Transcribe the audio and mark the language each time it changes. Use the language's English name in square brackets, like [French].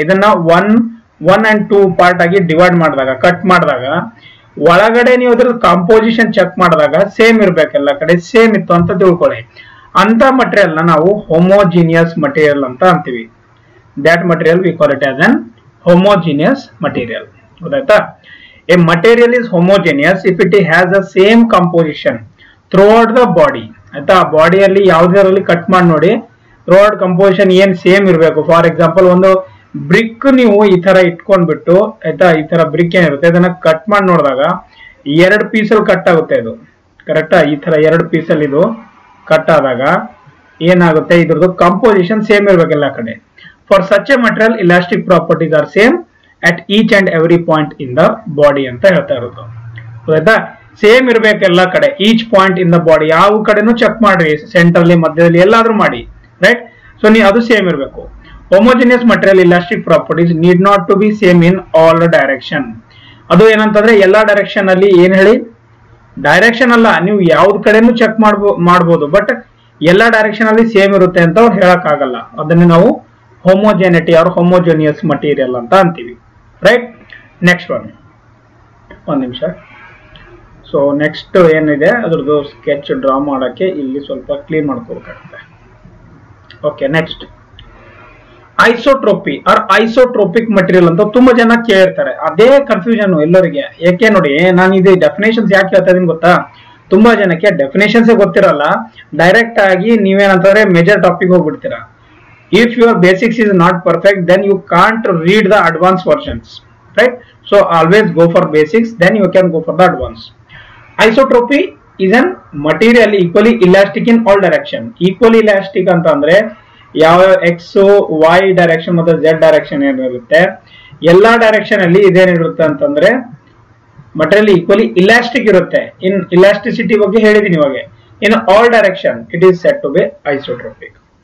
[Kannada] ಇದನ್ನ 1 and 2 part ಆಗಿ divide ಮಾಡಿದಾಗ, ಕಟ್ ಮಾಡಿದಾಗ, ಒಳಗಡೆ ನೀವು ಅದ್ರ ಕಾಂಪೋಸಿಷನ್ ಚೆಕ್ ಮಾಡಿದಾಗ ಸೇಮ್ ಇರ್ಬೇಕು, ಎಲ್ಲ ಕಡೆ ಸೇಮ್ ಇತ್ತು ಅಂತ ತಿಳ್ಕೊಳ್ಳಿ. ಅಂತ ಮಟೀರಿಯಲ್ ನ ನಾವು ಹೋಮೋಜಿನಿಯಸ್ ಮಟೀರಿಯಲ್ ಅಂತ ಅಂತೀವಿ. [English] that material we call it as an homogeneous material. [Kannada] ಗೊತ್ತಾಯ್ತಾ? [English] A material is homogeneous if it has the same composition throughout the body. [Kannada] ಆಯ್ತಾ? ಬಾಡಿಯಲ್ಲಿ ಯಾವುದರಲ್ಲಿ ಕಟ್ ಮಾಡಿ ನೋಡಿ, ಥ್ರೂಔಟ್ ಕಂಪೋಸಿಷನ್ ಏನ್ ಸೇಮ್ ಇರಬೇಕು. ಫಾರ್ ಎಕ್ಸಾಂಪಲ್, ಒಂದು ಬ್ರಿಕ್ ನೀವು ಈ ತರ ಇಟ್ಕೊಂಡ್ಬಿಟ್ಟು, ಆಯ್ತಾ, ಈ ತರ ಬ್ರಿಕ್ ಏನಿರುತ್ತೆ ಅದನ್ನ ಕಟ್ ಮಾಡಿ ನೋಡಿದಾಗ 2 ಪೀಸಲ್ಲಿ ಕಟ್ ಆಗುತ್ತೆ. ಇದು ಕರೆಕ್ಟಾ? ಈ ತರ 2 ಪೀಸಲ್ಲಿ ಇದು ಕಟ್ ಆದಾಗ ಏನಾಗುತ್ತೆ, ಇದ್ರದ್ದು ಕಂಪೋಸಿಷನ್ ಸೇಮ್ ಇರ್ಬೇಕೆಲ್ಲ ಕಡೆ. [English] For such a material, elastic properties are same at each and every point in the body [Kannada] ಅಂತ ಹೇಳ್ತಾ ಇರೋದು. ಗೊತ್ತಾಯ್ತಾ? ಸೇಮ್ ಇರ್ಬೇಕು ಎಲ್ಲ ಕಡೆ, [English] Each point in the body. [Kannada] ಯಾವ ಕಡೆನೂ ಚೆಕ್ ಮಾಡ್ರಿ, ಸೆಂಟ್ರಲ್ಲಿ, ಮಧ್ಯದಲ್ಲಿ, ಎಲ್ಲಾದ್ರೂ ಮಾಡಿ, ರೈಟ್? ಸೊ ನೀವು ಅದು ಸೇಮ್ ಇರಬೇಕು. [English] Homogeneous material elastic properties need not to be same in all direction. [Kannada] ಅದು ಏನಂತಂದ್ರೆ ಎಲ್ಲಾ ಡೈರೆಕ್ಷನ್ ಅಲ್ಲಿ, ಏನ್ ಹೇಳಿ, ಡೈರೆಕ್ಷನ್ ಅಲ್ಲ, ನೀವು ಯಾವ್ದು ಕಡೆನೂ ಚೆಕ್ ಮಾಡ್ಬೋದು, ಬಟ್ ಎಲ್ಲಾ ಡೈರೆಕ್ಷನ್ ಅಲ್ಲಿ ಸೇಮ್ ಇರುತ್ತೆ ಅಂತ ಅವ್ರು ಹೇಳಕ್ ಆಗಲ್ಲ. ಅದನ್ನ ನಾವು homogeneity or homogeneous material ಅಂತ ಅಂತೀವಿ, ರೈಟ್? ನೆಕ್ಸ್ಟ್ ಒಂದು ನಿಮಿಷ. ಸೊ ನೆಕ್ಸ್ಟ್ ಏನಿದೆ ಅದ್ರದ್ದು ಸ್ಕೆಚ್ ಡ್ರಾ ಮಾಡಕ್ಕೆ ಇಲ್ಲಿ ಸ್ವಲ್ಪ ಕ್ಲೀನ್ ಮಾಡ್ಕೋಬೇಕಾಗುತ್ತೆ. Okay, next ಐಸೋಟ್ರೋಪಿ R isotropic material ಅಂತ ತುಂಬಾ ಜನ ಕೇಳಿರ್ತಾರೆ. ಅದೇ ಕನ್ಫ್ಯೂಷನ್ ಎಲ್ಲರಿಗೆ. ಯಾಕೆ ನೋಡಿ, ನಾನು ಇದು ಡೆಫಿನೇಷನ್ಸ್ ಯಾಕೆ ಹೇಳ್ತಾ ಇದೀನಿ ಗೊತ್ತಾ? ತುಂಬಾ ಜನಕ್ಕೆ ಡೆಫಿನೇಷನ್ಸ್ ಗೊತ್ತಿರಲ್ಲ. ಡೈರೆಕ್ಟ್ ಆಗಿ ನೀವೇನಂತಂದ್ರೆ major topic ಹೋಗ್ಬಿಡ್ತೀರಾ. [English] If your basics is not perfect, then you can't read the advanced versions, right? So always go for basics, then you can go for the advanced. Isotropy is an material equally elastic in all direction. [Kannada] Equally elastic ಅಂತಂದ್ರೆ ಯಾವ x y direction ಮತ್ತು z direction ಏನಿರುತ್ತೆ, ಎಲ್ಲಾ direction ಅಲ್ಲಿ ಇದೇನಿರುತ್ತೆ ಅಂತಂದ್ರೆ material equally elastic ಇರುತ್ತೆ. ಇನ್ elasticity ಬಗ್ಗೆ ಹೇಳಿದೀನಿ ಇವಾಗ. [English] In all direction it is said to be isotropic.